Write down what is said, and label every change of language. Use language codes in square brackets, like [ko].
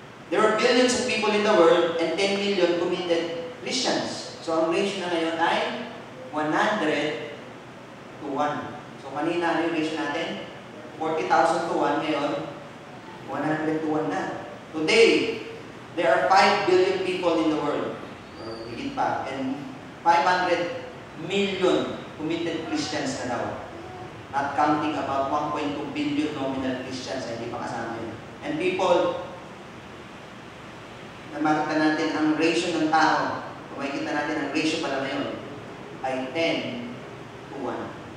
[en] There were billions of people in the world and 10 million committed Christians. [tl] So ang ratio na ngayon ay 100 to 1. So kanina ano yung ratio natin? 40,000 to 1. Ngayon, 100 to 1 na. [en] Today, there are 5 billion people in the world. [tl] Or higit pa. [en] And 500 million committed Christians na daw. Not counting about 1.2 billion nominal Christians. [tl] Hindi pa kasama yun. And people, na makita natin ang ratio ng tao, kung makikita natin ang ratio pala ngayon, ay 10 to 1.